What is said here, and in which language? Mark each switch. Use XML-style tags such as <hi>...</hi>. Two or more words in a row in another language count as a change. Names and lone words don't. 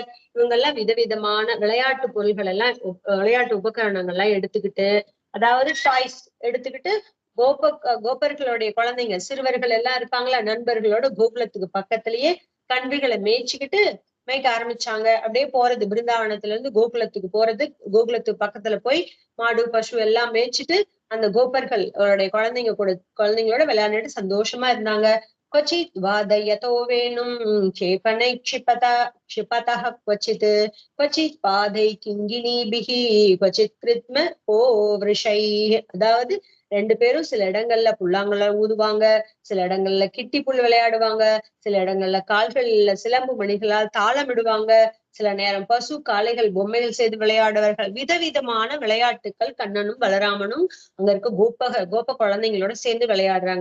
<ta>இவங்க எல்லாம் விதவிதமான விளையாட்டு பொருள்கள் எல்லாம், விளையாட்டு உபகரணங்கள் எல்லாம் எடுத்துக்கிட்டு, அதாவது டாய்ஸ் எடுத்துக்கிட்டு கோபர்களுடைய குழந்தைங்க சிறுவர்கள் எல்லாம் இருப்பாங்களா, நண்பர்களோட கோகுலத்துக்கு பக்கத்திலேயே கன்றுகளை மேய்க்க ஆரம்பிச்சாங்க. அப்படியே போறது, பிருந்தாவனத்துல இருந்து கோகுலத்துக்கு போறது. கோகுலத்துக்கு பக்கத்துல போய் மாடு பசு எல்லாம் மேய்ச்சிட்டு அந்த கோபர்களுடைய குழந்தைங்களோட விளையாண்டுட்டு சந்தோஷமா இருந்தாங்க.</ta> <sa>क्वचित् वादयतो वेणुं क्षेपणैः क्षिपतः क्वचित् पादैः किङ्गिणीभिः क्वचित् कृत्म वृषैः.</sa> <ta>அதாவது 2 பேரும் சில இடங்கள்ல புல்லாங்குழல் ஊதுவாங்க, சில இடங்கள்ல கிட்டி புல் விளையாடுவாங்க, சில இடங்கள்ல கால்கள்ல சிலம்பு மணிகளால் தாளமிடுவாங்க, சில நேரம் பசு காளைகள் பொம்மைகள் செய்து விளையாடுவார்கள். விதவிதமான விளையாட்டுக்கள் கண்ணனும் பலராமனும் அங்க இருக்க கோப குழந்தைங்களோட சேர்ந்து விளையாடுறாங்க.</ta>